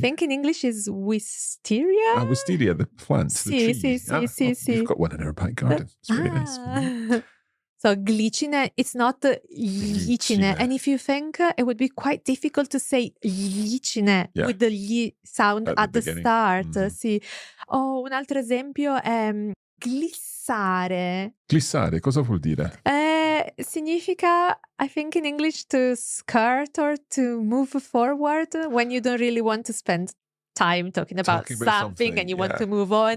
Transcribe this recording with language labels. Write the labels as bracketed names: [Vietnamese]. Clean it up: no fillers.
[English] think in English is wisteria. Wisteria, the plant, the [Italian] Sì, [English] tree. [Italian] sì. [English] We've got one in our back garden. It's very nice. So glicine, it's not glicine. And if you think it would be quite difficult to say glicine with the gli sound at the start. [Italian] Sì. Un altro esempio è glissare. Glissare, cosa vuol dire? [English] Significa, I think in English, to skirt or to move forward when you don't really want to spend time talking about something and you want to move on.